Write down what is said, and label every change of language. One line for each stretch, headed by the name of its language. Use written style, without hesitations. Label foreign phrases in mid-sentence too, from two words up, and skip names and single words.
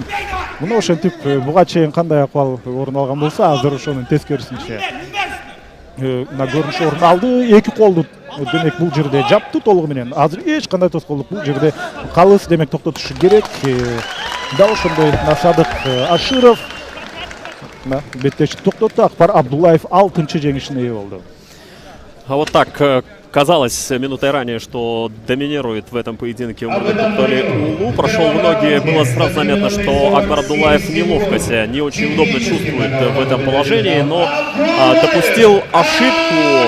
Kyrgyz: Мына ошентип буга чейин кандай акыбал орун алган болсо, азыр ошонун тескерисинче көрүнүш орун алды. 2 колду демек бул жерде жапты толугу менен. Азыр эч кандай тоскоолдук бул жерде калыс, демек токтотушу керек. Дал ошондой Насадык Аширов беттешти токтотту. Акбар Абдуллаев 6-чы жеңишине ээ болду.
Russian: А вот так казалось минутой ранее, что доминирует в этом поединке Омурбек Токтали уулу. Прошел в ноги, было сразу заметно, что Акбар Абдуллаев неловко себя, не очень удобно чувствует в этом положении, но допустил ошибку.